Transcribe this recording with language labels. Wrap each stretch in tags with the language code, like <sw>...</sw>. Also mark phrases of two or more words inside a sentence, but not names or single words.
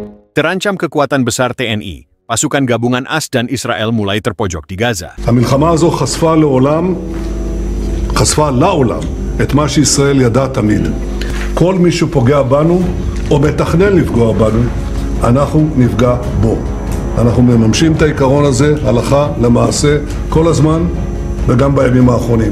<id>Terancam kekuatan besar TNI, pasukan gabungan AS dan Israel mulai terpojok di Gaza.</id> <he>המלחמה הזו חשפה לעולם את מה שישראל ידע תמיד. כל מי שפוגע בנו או מתכנן לפגוע בנו, אנחנו נפגע בו. אנחנו מממשים את העיקרון הזה הלכה למעשה כל הזמן וגם בימים האחרונים.</he>